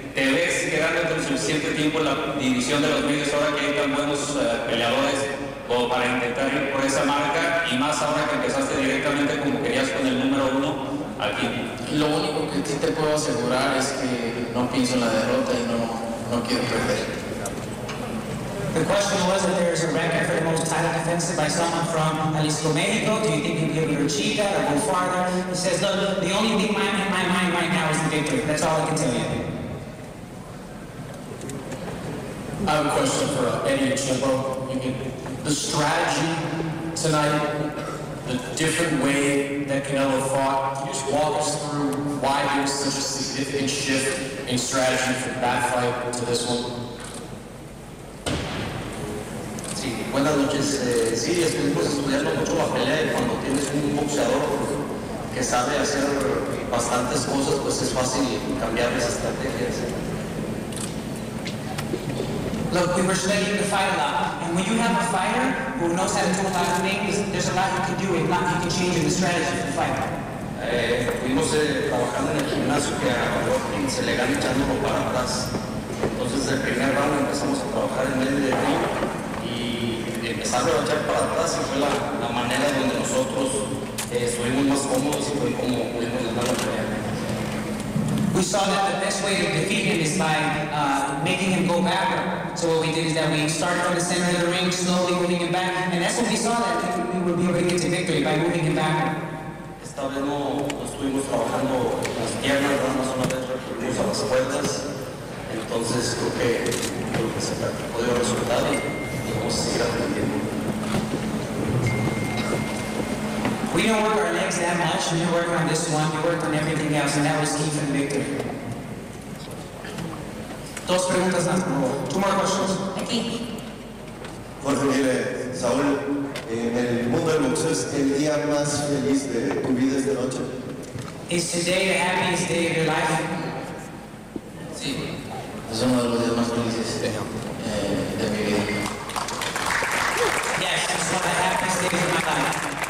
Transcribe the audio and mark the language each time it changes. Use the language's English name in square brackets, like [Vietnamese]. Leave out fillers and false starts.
[Spanish] ¿Te ves quedándote el suficiente tiempo en la división de los medios ahora que hay tan buenos peleadores como para intentar ir por esa marca? Y más ahora que empezaste directamente como querías con el número uno aquí. Lo único que sí te puedo asegurar es que no pienso en la derrota y no quiero perder. [English] The question was that there is a record for the most title defenses by someone from Jalisco, Mexico. Do you think you'll be able to achieve that or go farther? He says, look, the only thing in my mind right now is the victory. That's all I can tell you. I have a question for Eddie Ochoa. The strategy tonight, the different way that Canelo fought, can you just walk us through why there was such a significant shift in strategy from that fight to this one? [Spanish] Sí, buenas noches. Sí, es que puedes estudiarlo mucho a pelear cuando tienes un boxeador que sabe hacer bastantes cosas, pues es fácil cambiar las estrategias. [English] Look, we were studying the fight a lot, and when you have a fighter who knows how to do a lot of things, there's a lot you can do, and a lot you can change in the strategy of the fight. [Spanish] Fuimos trabajando en el gimnasio que a Rocky se le gana echándolo para atrás. Entonces, el primer round empezamos a trabajar en el de ring y empezar a echar para atrás, y fue la manera donde nosotros estuvimos más cómodos y fue como pudimos ganar la pelea. [English] We saw that the best way to defeat him is by making him go backward. So what we did is that we started from the center of the ring, slowly moving him back, and that's when we saw that we would be able to get to victory by moving him backward. [Spanish] Esta vez no estuvimos trabajando las piernas, nada más una vez recurrimos a las puertas. Entonces creo que se ha podido resultar y vamos a seguir aprendiendo. [English] We don't work our legs that much. We work on this one, we work on everything else, and that was key for the victory. [Spanish] Dos preguntas más, por favor. [English] Two more questions. [Spanish] Aquí. Jorge, mire, Saúl, en el mundo del boxeo, ¿es el día más feliz de tu vida esta noche? [English] Is today the happiest day of your life? [Spanish] Sí, es uno de los días más felices de mi vida. [English] Yes, it's one of the happiest days of my life.